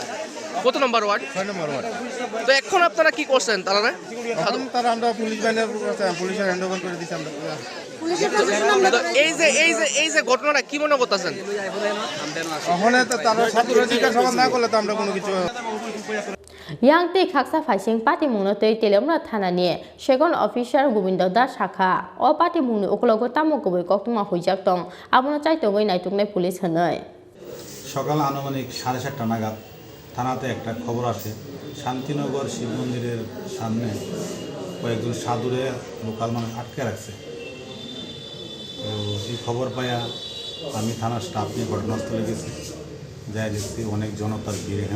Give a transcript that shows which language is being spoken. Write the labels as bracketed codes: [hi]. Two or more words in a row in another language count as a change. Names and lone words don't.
[bn] কত নম্বর ওয়ার্ড? 6 নম্বর ওয়ার্ড। তো এখন আপনারা কি করছেন? তারা তারা আমরা পুলিশ বাহিনীর পুলিশের [en] hand over [bn] করে দিছি আমরা। তো এই যে ঘটনাটা কি মনে করতেছেন? ওখানে তারা সাধুরা জিজ্ঞাসাবাদ না করলে তো আমরা কোনো কিছু। [trp] yang tei khaksa faising party mungno tei telemra thanani [en] second officer [trp] gobindo das shakha o party mungni uklogo tamo goboi koktuma hoijak tong abono chaitogoi naituknai police hanai [bn] সকাল আনুমানিক 7:30টা নাগাদ থানাতে একটা খবর আসে শান্তিনগর শিব মন্দিরের সামনে কয়েকজন সাধুরে লোকাল মানুষ আটকে রাখছে। তো এই খবর পাইয়া আমি থানার স্টাফ নিয়ে ঘটনাস্থলে গেছি, যাই দেখছি অনেক জনতার ভিড় এখানে।